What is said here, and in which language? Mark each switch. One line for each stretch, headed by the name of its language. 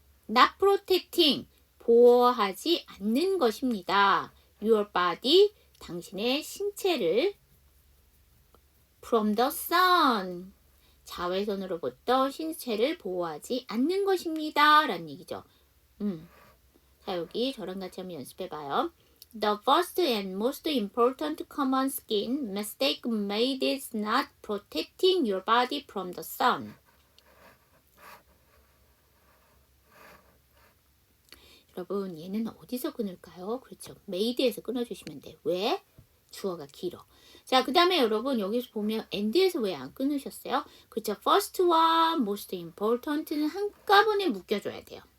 English: Not protecting,
Korean: 보호하지 않는 것입니다.
English: Your body,
Korean: 당신의 신체를
English: from the sun,
Korean: 자외선으로부터 신체를 보호하지 않는 것입니다. 라는 얘기죠. 자, 여기 저랑 같이 한번 연습해봐요.
English: The first and most important common skin mistake made is not protecting your body from the sun.
Korean: 여러분 얘는 어디서 끊을까요? 그렇죠. made에서 끊어주시면 돼요. 왜? 주어가 길어. 자, 그 다음에 여러분 여기서 보면 and에서 왜 안 끊으셨어요? 그렇죠. first와 most important는 한꺼번에 묶여줘야 돼요.